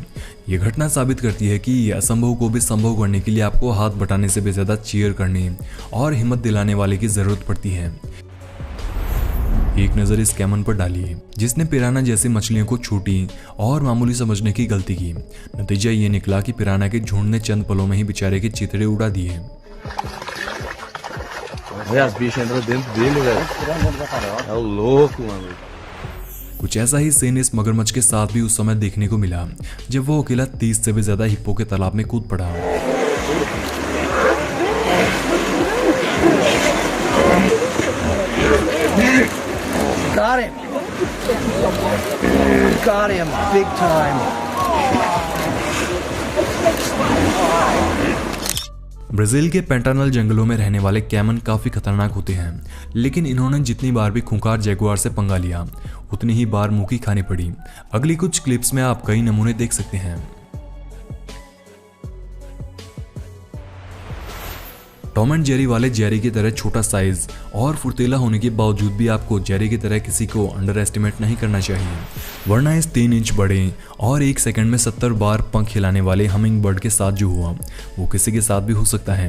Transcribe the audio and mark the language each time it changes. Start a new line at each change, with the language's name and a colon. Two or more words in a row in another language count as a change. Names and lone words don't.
Hindi: ये घटना साबित करती है कि असंभव को भी संभव करने के लिए आपको हाथ बटाने से भी ज्यादा चीयर करने और हिम्मत दिलाने वाले की जरूरत पड़ती है। एक नज़र इस कैमन पर डालिए जिसने पिराना जैसी मछलियों को छोटी और मामूली समझने की गलती की। नतीजा ये निकला कि पिराना के झुंड ने चंद पलों में ही बेचारे के चितड़े उड़ा दिए।
Portuguese: As bichas entram dentro dele, velho. É o louco, mano.
Hindi: कुछ ऐसा ही सीन इस मगरमच्छ के साथ भी उस समय देखने को मिला जब वो अकेला 30 से भी ज्यादा हिप्पो के तालाब में कूद पड़ा।
English: Got him. Got him big time.
Hindi: ब्राजील के पेंटानल जंगलों में रहने वाले कैमन काफी खतरनाक होते हैं, लेकिन इन्होंने जितनी बार भी खूंखार जैगुआर से पंगा लिया उतनी ही बार मुंह की खानी पड़ी। अगली कुछ क्लिप्स में आप कई नमूने देख सकते हैं। टॉम एंड जेरी वाले जेरी की तरह छोटा साइज और फुर्तीला होने के बावजूद भी आपको जेरी की तरह किसी को अंडर एस्टिमेट नहीं करना चाहिए, वरना इस 3 इंच बड़े और 1 सेकंड में 70 बार पंख हिलाने वाले हमिंग बर्ड के साथ जो हुआ वो किसी के साथ भी हो सकता है।